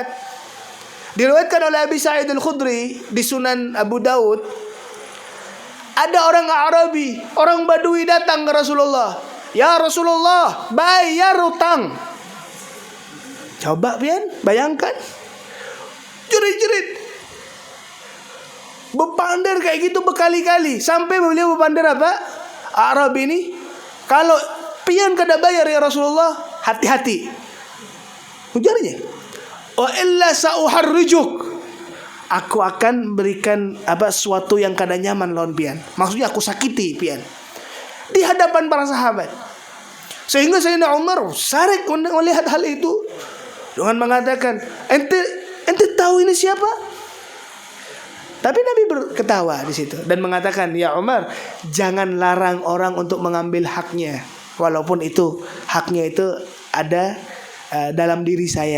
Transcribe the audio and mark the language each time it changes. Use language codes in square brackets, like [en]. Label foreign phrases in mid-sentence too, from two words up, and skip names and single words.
[id] Diriwayatkan oleh Abi Sa'id Al-Khudri di Sunan Abu Daud, ada orang Arabi, orang Badui datang ke Rasulullah. Ya Rasulullah, bayar utang. Coba pian, bayangkan, jerit-jerit, berpandar kayak gitu berkali-kali, sampai beliau berpandar apa? [bjn] Arabi ini, kalau pian kada bayar ya Rasulullah, hati-hati. Ujarnya, [ar] wa illa sa'uharrijuk, [bjn] aku akan berikan sesuatu yang kada nyaman lawan pian. [id] Maksudnya aku sakiti pian di hadapan para sahabat. Sehingga Sayyidina Umar sarik melihat hal itu dengan mengatakan, ente tahu ini siapa? Tapi Nabi berketawa di situ dan mengatakan, ya Umar, jangan larang orang untuk mengambil haknya, walaupun itu haknya itu ada dalam diri saya.